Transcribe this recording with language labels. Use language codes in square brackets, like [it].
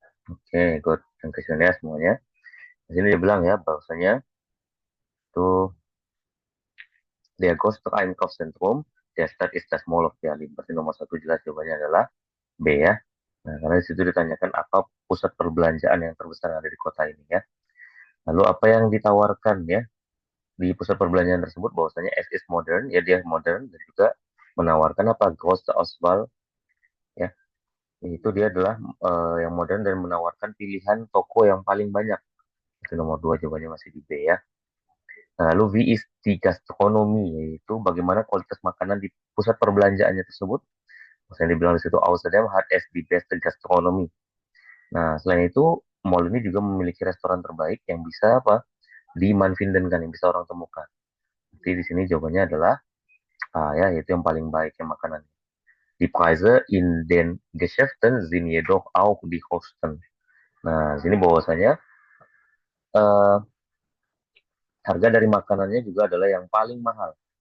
[id] Oke, good. Question ya semuanya. Di sini dia bilang ya bahwasanya itu [de] der größte Einkaufszentrum der Stadt ist das Mall of Berlin. [id] Berarti nomor satu jelas jawabannya adalah B ya. Nah, karena di situ ditanyakan apa pusat perbelanjaan yang terbesar yang ada di kota ini ya. Lalu apa yang ditawarkan ya di pusat perbelanjaan tersebut bahwasanya [de] es is modern, [id] ya dia modern dan juga menawarkan apa [de] große Auswahl [id] ya. Itu dia adalah yang modern dan menawarkan pilihan toko yang paling banyak. Itu nomor dua jawabannya masih di B ya. Nah, lalu V is the gastronomy, yaitu bagaimana kualitas makanan di pusat perbelanjaannya tersebut. Maksudnya dibilang di situ [de] außerdem hat es die beste Gastronomie. [id] Nah, selain itu mall ini juga memiliki restoran terbaik yang bisa apa? Di [de] man finden kan, [id] yang bisa orang temukan. Jadi di sini jawabannya adalah A ya, yaitu yang paling baik yang makanan. [de] Die Preise in den Geschäften sind jedoch auch die höchsten. [id] Nah, di sini bahwasanya harga dari makanannya juga adalah yang paling mahal.